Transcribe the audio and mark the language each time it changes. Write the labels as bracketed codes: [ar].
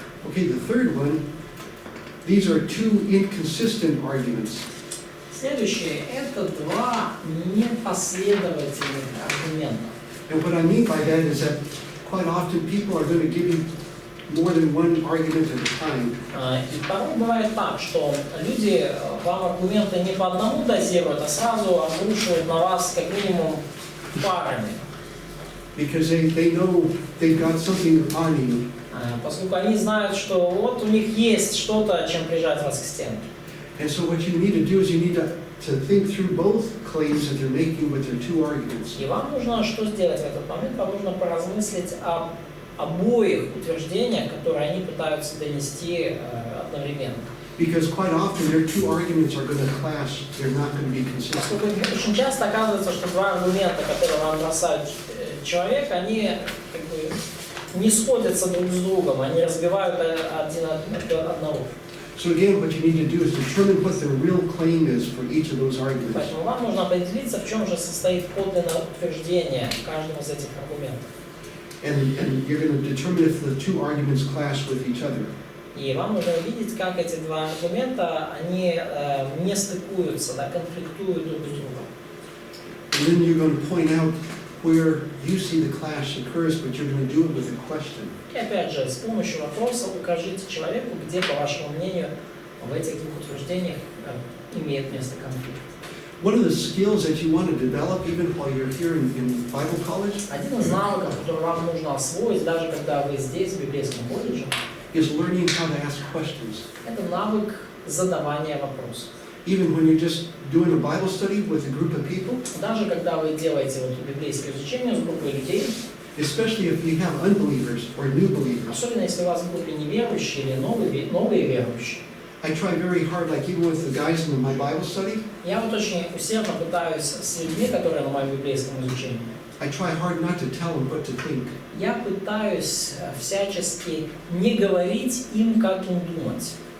[en] Okay, the third one, these are two inconsistent arguments. [ru] Следующее – это два непоследовательных аргумента. [en] And what I mean by that is that quite often people are going to give you more than one argument at a time. [ru] И порой бывает так, что люди вам аргументы не по одному дозируют, а сразу обрушивают на вас как минимум парами. [en] Because they know they've got something on you. [ru] Поскольку они знают, что вот у них есть что-то, чем прижать вас к стенке. [en] And so what you need to do is you need to think through both claims that they're making with their two arguments. [ru] И вам нужно что сделать в этот момент? Вам нужно поразмыслить об обоих утверждениях, которые они пытаются донести одновременно. [en] Because quite often their two arguments are going to clash, they're not going to be consistent. [ru] Поскольку очень часто оказывается, что два аргумента, которые вам бросает человек, они как бы не сходятся друг с другом, они разбивают один от одного. [en] So again, what you need to do is determine what the real claim is for each of those arguments. [ru] Поэтому вам нужно определиться, в чем же состоит подлинное утверждение каждого из этих аргументов. [en] And you're going to determine if the two arguments clash with each other. [ru] И вам нужно увидеть, как эти два аргумента, они не стыкуются, да, конфликтуют друг с другом. [en] And then you're going to point out where you see the clash occurs, but you're going to do it with a question. [ru] И опять же, с помощью вопроса укажите человеку, где, по вашему мнению, в этих двух утверждениях имеет место конфликт. [en] One of the skills that you want to develop even while you're here in Bible College [ru] Один из навыков, который вам нужно освоить, даже когда вы здесь, в Библейском колледже, [en] is learning how to ask questions. [ru] это навык задавания вопросов. [en] Even when you're just doing a Bible study with a group of people, [ru] Даже когда вы делаете вот библейское изучение с группой людей, [en] especially if you have unbelievers or new believers. [ru] особенно если у вас в группе неверующие или новые верующие, [en] I try very hard, like even with the guys in my Bible study, [ru] я вот очень усердно пытаюсь с людьми, которые на моем библейском изучении, [en] I try hard not to tell them what to think. [ru] я пытаюсь всячески не говорить им, как им думать.